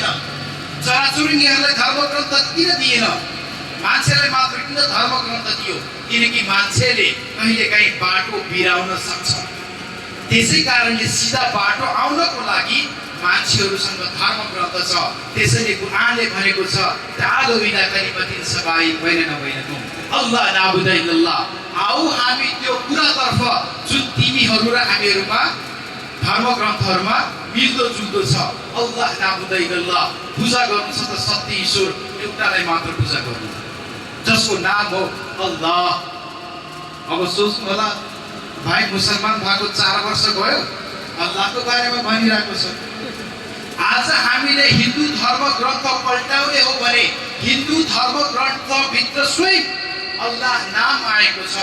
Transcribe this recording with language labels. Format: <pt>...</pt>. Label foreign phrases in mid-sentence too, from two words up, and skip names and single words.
<ne>चराचुरुङ्गीहरूलाई धर्म ग्रन्थ किन दिएन? मान्छेलाई मात्र किन धर्म ग्रन्थ दियो? किनकि मान्छेले कहिलेकाहीँ बाटो बिराउन सक्छ। त्यसै कारणले सिधा बाटो आउनको लागि मान्छेहरूसँग धर्म ग्रन्थ छ। त्यसैले कुरानले भनेको छ,</ne> <ar>تعالوا إلى كلمة سواء بيننا وبينكم ألا نعبد إلا الله.</ar> <ne>आऊ हामी त्यो कुरातर्फ जुन तिमीहरू र हामीहरूमा धर्म ग्रन्थहरूमा मिल्दो जुल्दो छ।</ne> <ar>ألا نعبد إلا الله,</ar> <ne>पूजा गर्नु छ त सत्य ईश्वर एउटालाई मात्र पूजा गर्नु, जसको नाम हो अल्लाह। अब सोच्नु होला, भाइ मुसलमान भएको 4 वर्ष भयो, अल्लाहको बारेमा भनिरहेको छ। आज हामीले हिन्दू धर्म ग्रन्थ पल्टाउने हो भने हिन्दू धर्म ग्रन्थभित्र स्वयं अल्लाह नाम आएको छ।</ne>